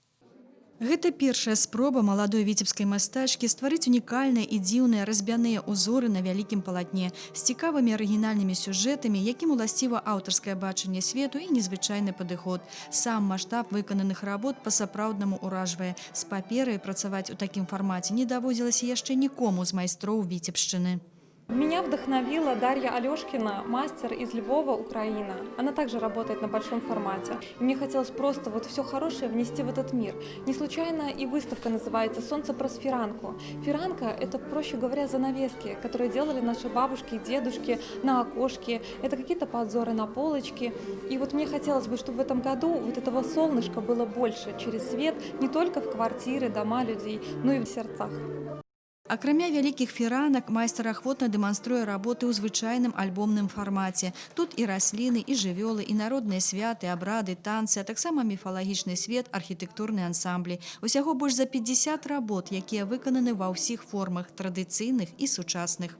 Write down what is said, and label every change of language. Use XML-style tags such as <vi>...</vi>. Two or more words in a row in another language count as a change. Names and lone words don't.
<be>Гэта першая спроба маладой віцебскай мастачкі стварыць унікальныя і дзіўныя разьбяныя ўзоры на вялікім палатне з цікавымі арыгінальнымі сюжэтамі, якім уласціва аўтарскае бачанне свету і незвычайны падыход. Сам маштаб выкананых работ па-сапраўднаму ўражвае. З паперай працаваць у такім фармаце не даводзілася яшчэ нікому з майстроў Віцебшчыны.</be> <ru>Меня вдохновила Дарья Алешкина, мастер из Львова, Украина. Она также работает на большом формате. И мне хотелось просто вот все хорошее внести в этот мир. Не случайно и выставка называется «Солнце праз фиранку». Фиранка – это, проще говоря, занавески, которые делали наши бабушки и дедушки на окошке. Это какие-то подзоры на полочке. И вот мне хотелось бы, чтобы в этом году вот этого солнышка было больше через свет не только в квартиры, дома людей, но и в сердцах.</ru> <be>Акрамя вялікіх фіранак, майстар ахвотна дэманструе работы ў звычайным альбомным фармаце. Тут і расліны, і жывёлы, і народныя святы, абрады, танцы, а таксама міфалагічны свет, архітэктурныя ансамблі. Усяго больш за 50 работ, якія выкананы ва ўсіх формах, традыцыйных і сучасных.</be>